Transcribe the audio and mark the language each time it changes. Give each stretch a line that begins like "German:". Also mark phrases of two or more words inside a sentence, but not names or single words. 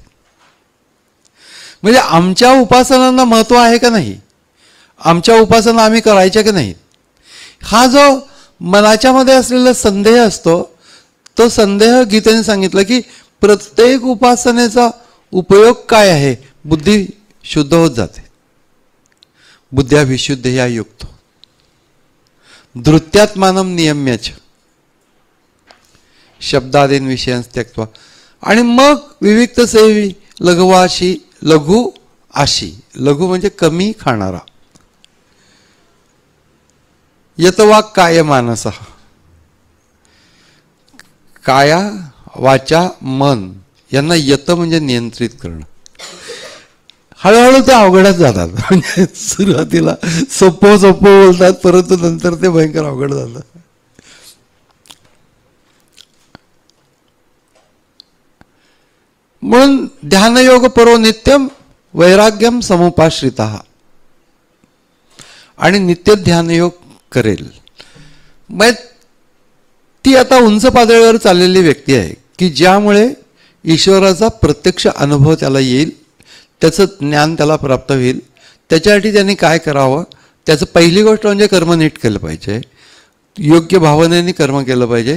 Marathi: म्हणजे आमच्या उपासनांना महत्व आहे का नाही, आमच्या उपासना आम्ही करायच्या की नाही, हा जो मनाच्या मध्ये असलेला संदेह असतो तो संदेह गीतेने सांगितलं की प्रत्येक उपासनेचा उपयोग काय आहे. बुद्धी शुद्ध होत जाते.
Sanskrit: बुद्ध्या विशुद्ध या युक्त. धृत्यात्मानं नियम्यच. शब्दादीन विषयांस त्यक्त्वा.
Marathi: आणि मग
Sanskrit: विविक्त सेवी लघुवाशी, लघु आशी,
Marathi: लघु म्हणजे कमी खाणारा.
Sanskrit: यतवा काय मानसा,
Marathi: काया वाचा मन यांना यत म्हणजे नियंत्रित करणं. हळूहळू ते अवघडच जातात. म्हणजे सुरुवातीला सोपं सोपं बोलतात, परंतु नंतर ते भयंकर अवघड झालं.
Sanskrit: म्हणून ध्यानयोग परो नित्यम वैराग्यम समुपाश्रिता.
Marathi: आणि नित्य ध्यानयोग करेल. मग ती आता उंच पातळीवर चाललेली व्यक्ती आहे की ज्यामुळे ईश्वराचा प्रत्यक्ष अनुभव त्याला येईल, त्याचं ज्ञान त्याला प्राप्त होईल. त्याच्यासाठी त्यांनी काय करावं, त्याचं पहिली गोष्ट म्हणजे कर्म नीट केलं पाहिजे, योग्य भावनेने कर्म केलं पाहिजे.